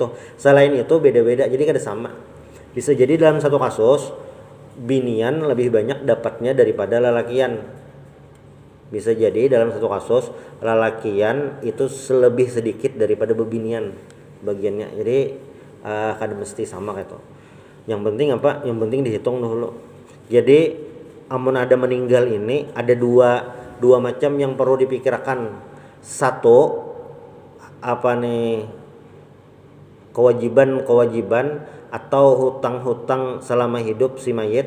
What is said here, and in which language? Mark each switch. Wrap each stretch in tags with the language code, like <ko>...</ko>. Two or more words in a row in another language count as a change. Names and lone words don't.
<id>Selain itu beda-beda, jadi kada sama. Bisa jadi dalam satu kasus binian lebih banyak dapatnya daripada lalakian. Bisa jadi dalam satu kasus lalakian itu lebih sedikit daripada bebinian bagiannya. Jadi kada mesti sama kayak itu. Yang penting apa? Yang penting dihitung dulu. Jadi amun ada meninggal ini ada dua macam yang perlu dipikirkan. Satu, apa nih, kewajiban atau hutang-hutang selama hidup si mayit.</id>